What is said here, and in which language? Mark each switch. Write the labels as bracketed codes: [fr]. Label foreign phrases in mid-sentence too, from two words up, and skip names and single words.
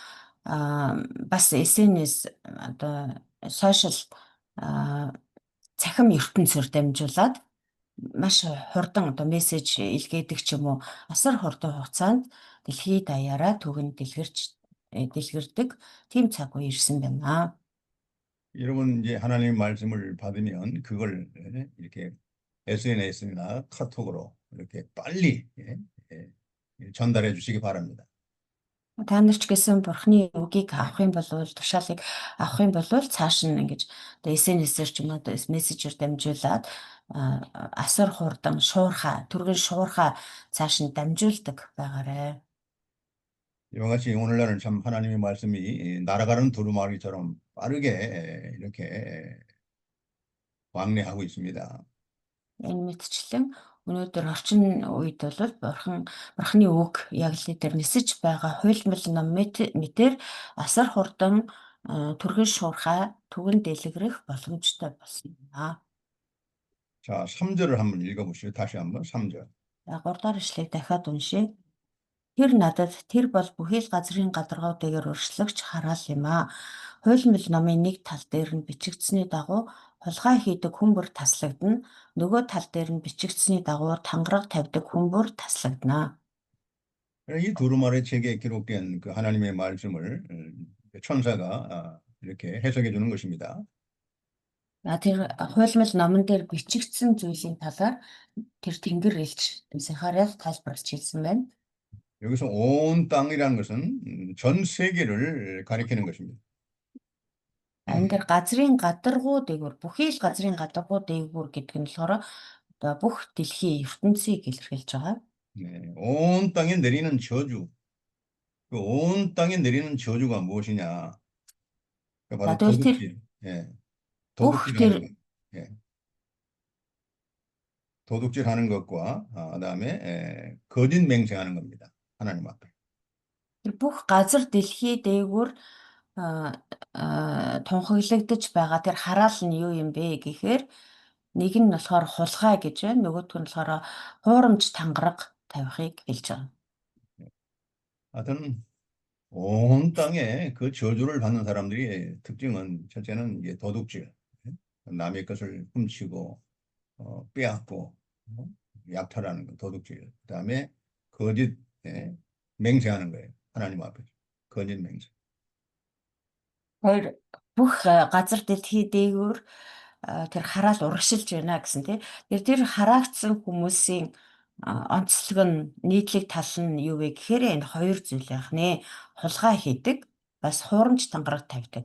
[mn] Бас SNS одоо сошиал цахим ертөнцөөр дамжуулаад маш хурдан одоо мессеж илгээдэг ч юм уу асар хурдан хугацаанд дэлхийд даяараа түүхэнд дэлгэрдэг тийм цаг үе ирсэн байна. [ko] 여러분 이제 하나님 말씀을 받으면 그걸 이렇게 SNS나 카톡으로 이렇게 빨리 전달해 주시기 바랍니다. [mn] Та нар ч гэсэн Бурхны үгийг авах юм бол тушаалыг авах юм бол цааш нь ингэж одоо SNS-ээр ч юм уу одоо мессежээр дамжуулаад асар хурдан түргэн шуурхаа цааш нь дамжуулдаг байгаарэ. [ko] 이와 같이 오늘날은 참 하나님의 말씀이 날아가는 두루마리처럼 빠르게 이렇게 왕래하고 있습니다. [mn] Энэ мэтчлэн өнөөдөр орчин үед бол Бурхны үг яг л дээр нисэж байгаа хуйлмал ном мэтэр асар хурдан түргэн шуурхаа түгэн дэлгэрэх боломжтой болсон байна. [ko] 자, 3절을 한번 읽어보시죠. 다시 한번 3절. [mn] 3 дахь ишлэгийг дахиад уншъя. Тэр надад тэр бол бүхий л газрын гадаргуудыгаар өршлөгч хараал юм аа. Хуйлмал номын нэг тал дээр нь бичигдсэний дагуу хулгай хийдэг хүн бүр таслагдана. Нөгөө тал дээр нь бичигдсэний дагуу тангараг тавьдаг хүн бүр таслагдана. [ko] 이 두루마리 책에 기록된 그 하나님의 말씀을 천사가 이렇게 해석해 주는 것입니다. [mn] Тэр хуйлмал номон дээр бичигдсэн зүйлийн талаар тэр тэнгэр элч Захариас тайлбарлаж хэлсэн байна. [ko] 여기서 온 땅이라는 것은 전 세계를 가리키는 것입니다. [mn] Энэ дээр газрын гадаргуу дээгүүр бүхий л газрын гадаргуу дээгүүр гэдэг нь болохоор одоо бүх дэлхийн ертөнцийг илэрхийлж байгаа. [ko] 네, 온 땅에 내리는 저주. 그 온 땅에 내리는 저주가 무엇이냐? 바로 도둑질. 예. 도둑질하는 것. 예. 도둑질하는 것과 그다음에 거짓 맹세하는 겁니다. 하나님 앞에. [mn] Тэр бүх газар дэлхий дээгүүр тунхаглагдаж байгаа тэр хараал нь юу юм бэ гэхээр нэг нь болохоор хулгай гэж байна, нөгөөх нь болохоор хуурамч тангараг тавихыг хэлж байгаа. [ko] 하여튼 온 땅에 그 저주를 받는 사람들의 특징은 첫째는 이제 도둑질, 남의 것을 훔치고 빼앗고 약탈하는 거, 도둑질. 그다음에 거짓 맹세하는 거예요. 하나님 앞에서 거짓 맹세. [mn] Хоёр бүх газар дэлхий дээгүүр тэр хараал урагшилж байна гэсэн тий. Тэр хараагдсан хүмүүсийн онцлог нь нийтлэг тал нь юу вэ гэхээр энэ хоёр зүйл байх нэ. Хулгай хийдэг, бас хуурамч тангараг тавьдаг.